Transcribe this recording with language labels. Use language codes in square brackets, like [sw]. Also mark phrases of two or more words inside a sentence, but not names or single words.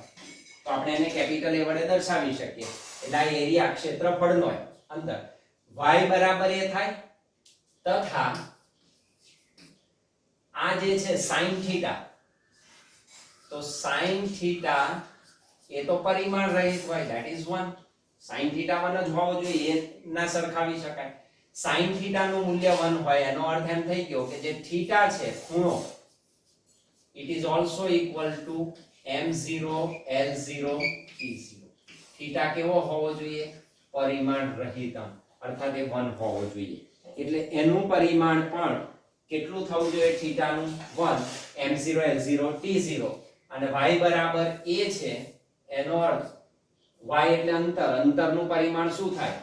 [gu] તો આપણે એને કેપિટલ A વડે દર્શાવી શકીએ. એટલે આ એરિયા ક્ષેત્રફળનો અંતર y બરાબર a થાય તથા આ જે છે sin થીટા તો sin થીટા એ તો પરિમાણ રહિત હોય [en] that is 1. [gu] sin થીટા 1 જ હોવો જોઈએ એ ના સરખાવી શકાય. sin થીટા નું મૂલ્ય 1 હોય એનો અર્થ એમ થઈ ગયો કે જે થીટા છે ખૂણો [en] it is also equal to m0 l0 t0. [gu] થીટા કેવો હોવો જોઈએ? પરિમાણ રહિત અર્થાત એ 1 હોવો જોઈએ. એટલે એનું પરિમાણ પણ કેટલું થવું જોઈએ? થીટાનું 1 m0 l0 t0 અને y બરાબર a છે એનો અર્થ y એટલે અંતરનું પરિમાણ શું થાય?